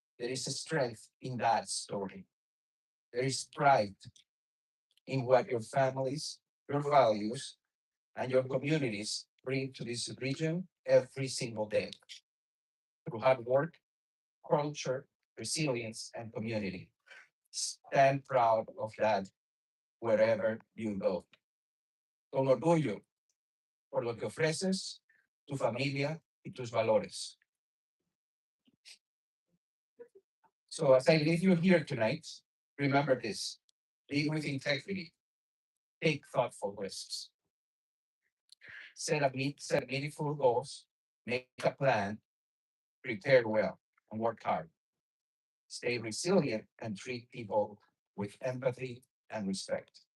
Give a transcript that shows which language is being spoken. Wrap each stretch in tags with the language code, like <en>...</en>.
<en>There is a strength in that story. There is pride in what your families, your values, and your communities bring to this region every single day through hard work, culture, resilience, and community. Stand proud of that wherever you go.</en> <es>Con orgullo por lo que ofreces, tu familia y tus valores.</es> <en>So as I leave you here tonight, remember this. Lead with integrity. Take thoughtful risks. Set meaningful goals. Make a plan. Prepare well and work hard. Stay resilient and treat people with empathy and respect.</en>